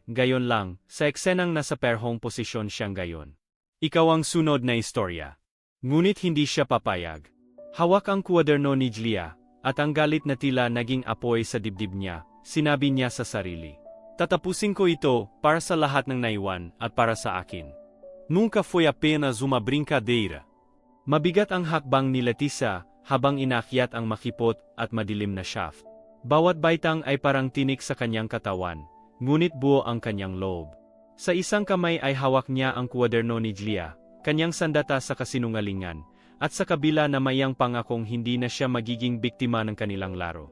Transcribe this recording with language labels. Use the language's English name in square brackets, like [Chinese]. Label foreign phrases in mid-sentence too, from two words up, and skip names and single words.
[Filipino] Gayon lang, sa eksenang nasa perhong posisyon siyang gayon. Ikaw ang sunod na istorya. Ngunit hindi siya papayag. Hawak ang kwaderno ni Julia, at ang galit na tila naging apoy sa dibdib niya, sinabi niya sa sarili. Tatapusin ko ito, para sa lahat ng naiwan, at para sa akin. [Portuguese] Nunca foi apenas uma brincadeira. [Filipino] Mabigat ang hakbang ni Leticia, habang inakyat ang makipot at madilim na shaft. Bawat baitang ay parang tinik sa kanyang katawan, ngunit buo ang kanyang loob. Sa isang kamay ay hawak niya ang kwaderno ni Julia, kanyang sandata sa kasinungalingan, at sa kabila na mayang pangakong hindi na siya magiging biktima ng kanilang laro.